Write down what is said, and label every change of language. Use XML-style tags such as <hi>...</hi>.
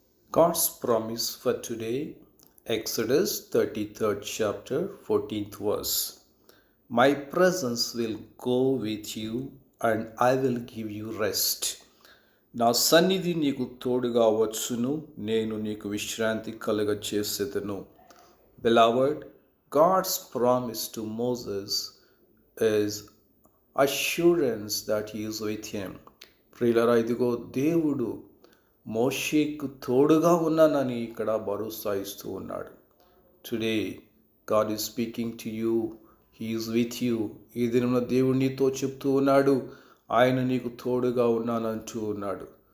<en>God's promise for today, Exodus 33rd chapter, 14th verse. My presence will go with you and I will give you rest.</en> <te>నా సన్నిధి నీకు తోడుగా వచ్చును, నేను నీకు విశ్రాంతి కలుగ చేసేదను.</te> <en>Beloved, God's promise to Moses is assurance that he is with him.</en> <te>ప్రియులారా, ఇదిగో దేవుడు మోషేకు తోడుగా ఉన్నానని ఇక్కడ భరోసా ఇస్తూ ఉన్నాడు.</te> <en>Today God is speaking to you, he is with you.</en> <te>ఈ దినమున దేవుడు నీతో చెప్తూ ఉన్నాడు, ఆయన నీకు తోడుగా ఉన్నానంటూ ఉన్నాడు.</te>